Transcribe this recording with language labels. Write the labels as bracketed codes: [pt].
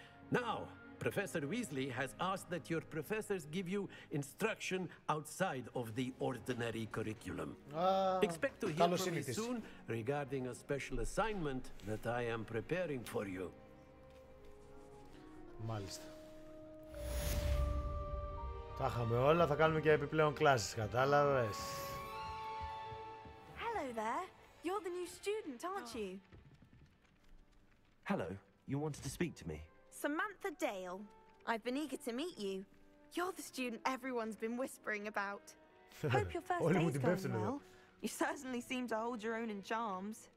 [en] Now, Professor Weasley has asked that your professors give you instruction outside of the ordinary curriculum. Expect to hear from me soon regarding a special assignment that I am preparing for you. [el] Μάλιστα. Τα είχαμε όλα, θα κάνουμε και επιπλέον κλάσεις, κατάλαβες. [en] Hello there. You're the new student, aren't you? Hello, you wanted to speak to me? Samantha Dale. I've been eager to meet you. You're the student everyone's been whispering about. Hope your first day's going well. You certainly seem to hold your own in charms.